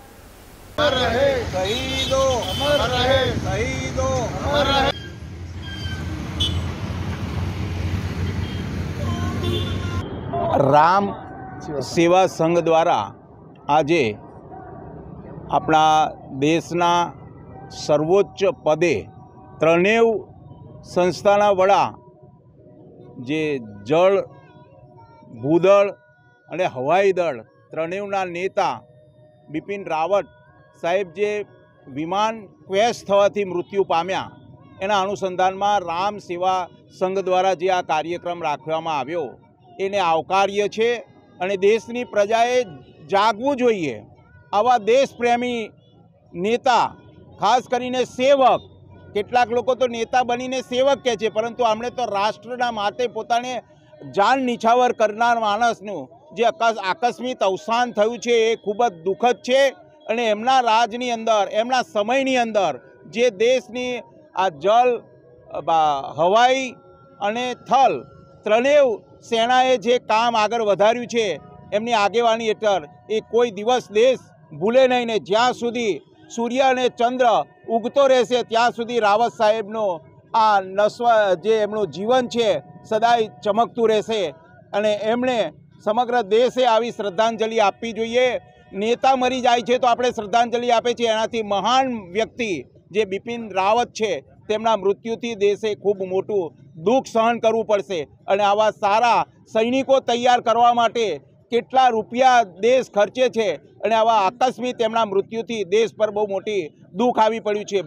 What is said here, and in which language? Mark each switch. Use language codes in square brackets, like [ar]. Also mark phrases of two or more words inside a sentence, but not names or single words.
[gu] રામ સેવા સંઘ દ્વારા આજ અપના દેશના સર્વોચ્ચ પદે ત્રણેવ સંસ્થાના વડા જે જળ ભૂદળ અને હવાઈ દળ ત્રણેવના નેતા બિપિન રાવત સાહેબ જે વિમાન ક્રેશ થવાથી મૃત્યુ પામ્યા એના અનુસંધાન મેં રામ સેવા સંઘ દ્વારા જે આ કાર્યક્રમ રાખવામાં આવ્યો એને આવકાર્ય છે અને દેશની પ્રજાએ જાગવું જોઈએ। આવા દેશપ્રેમી નેતા ખાસ કરીને સેવક, કેટલાક લોકો તો નેતા બનીને સેવક કહે છે, પરંતુ આમણે તો રાષ્ટ્રના માટે પોતાને જાન નિછાવર કરનાર માણસનું જે આકસ્મિક અવસાન થયું છે એ ખૂબ જ દુઃખદ છે અને એમના રાજની અંદર એમના સમયની અંદર જે દેશની આ જળ હવાઈ અને થલ ત્રણેવ સેનાએ જે કામ આગળ વધાર્યું છે એમની આગેવાની હેઠળ એ કોઈ દિવસ દેશ ભૂલે નહીં ને જ્યાં સુધી સૂર્ય અને ચંદ્ર ઉગતો રહેશે ત્યાં સુધી રાવત સાહેબનો આ જે એમનું જીવન છે સદાય ચમકતું રહેશે અને એમણે સમગ્ર દેશે આવી શ્રદ્ધાંજલિ આપવી જોઈએ। નેતા મરી જાય છે તો આપણે શ્રદ્ધાંજલિ આપે છે, એનાથી મહાન વ્યક્તિ જે બિપિન રાવત છે તેમના મૃત્યુથી દેશે ખૂબ મોટું દુઃખ સહન કરવું પડશે અને આવા સારા સૈનિકો તૈયાર કરવા માટે કેટલા રૂપિયા દેશ ખર્ચે છે અને આવા આકસ્મિક તેમના મૃત્યુથી દેશ પર બહુ મોટી દુઃખ આવી પડ્યું છે।